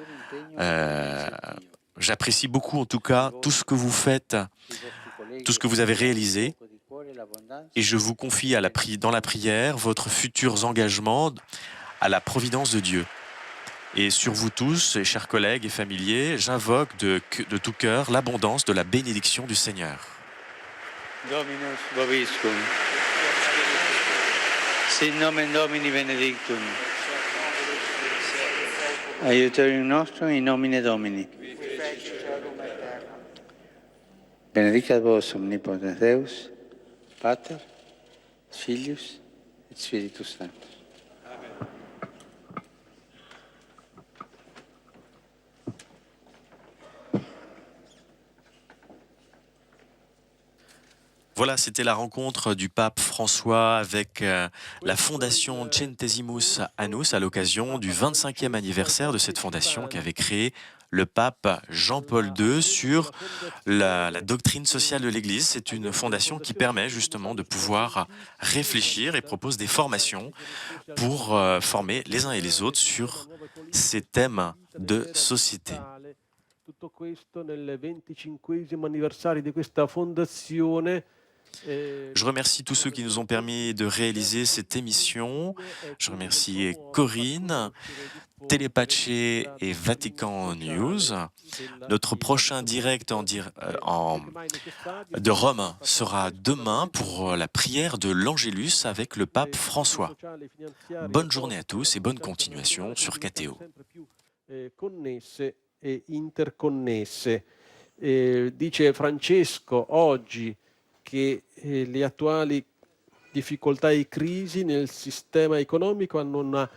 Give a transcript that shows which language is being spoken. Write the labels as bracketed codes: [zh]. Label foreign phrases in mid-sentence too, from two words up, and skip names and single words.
[fr] j'apprécie beaucoup en tout cas tout ce que vous faites, tout ce que vous avez réalisé, et je vous confie dans la prière votre futurs engagements à la providence de Dieu. Et sur vous tous, chers collègues et familiers, j'invoque de tout cœur l'abondance de la bénédiction du Seigneur. [la] Dominus vobiscum. Sit nomen Domini benedictum. Aiuterium nostrum in nomine Domini. Benedicat vos omnipotens Deus, Pater, Filius et Spiritus Sanctus. [fr] Voilà, c'était la rencontre du pape François avec la fondation Centesimus Annus à l'occasion du 25e anniversaire de cette fondation qu'avait créée le pape Jean-Paul II sur la doctrine sociale de l'Église. C'est une fondation qui permet justement de pouvoir réfléchir et propose des formations pour former les uns et les autres sur ces thèmes de société. [it] Tutto questo nel 25e anniversario di questa fondazione. [fr] Je remercie tous ceux qui nous ont permis de réaliser cette émission. Je remercie Corinne, Telepace et Vatican News. Notre prochain direct de Rome sera demain pour la prière de l'Angélus avec le pape François. Bonne journée à tous et bonne continuation sur KTO. [it] Connesse e interconnesse. Dice Francesco oggi che le attuali difficoltà e crisi nel sistema economico hanno una